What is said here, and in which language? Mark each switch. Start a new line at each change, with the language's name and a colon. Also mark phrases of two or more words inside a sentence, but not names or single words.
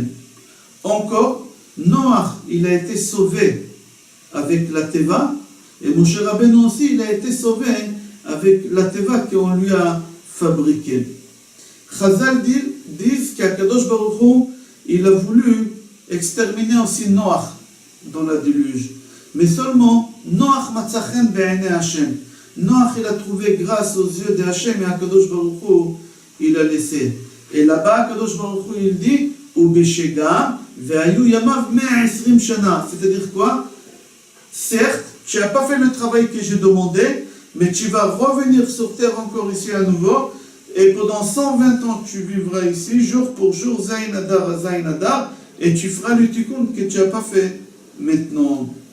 French: Encore, Noach, il a été sauvé avec la Teva, et Moshe Rabbeinu aussi, il a été sauvé avec la Teva qu'on lui a fabriquée. Chazal disent qu'
Hebrew: הקדוש ברוך הוא,
French: il a voulu exterminer aussi Noach dans la déluge. Mais seulement,
Hebrew: נח מצא חן בעיני השם.
French: Noach, il a trouvé grâce aux yeux de Hashem et
Hebrew: הקדוש ברוך הוא,
French: il a laissé. Et là-bas,
Hebrew: הקדוש ברוך הוא,
French: il dit,
Hebrew: ובשגם, והיו ימיו 120 שנה.
French: C'est-à-dire quoi? Certes, tu n'as pas fait le travail que j'ai demandé, mais tu vas revenir sur terre encore ici à nouveau, et pendant 120 ans, tu vivras ici, jour pour jour, Zayin Adar à Zayin Adar, et tu feras le tikkun que tu n'as pas fait maintenant.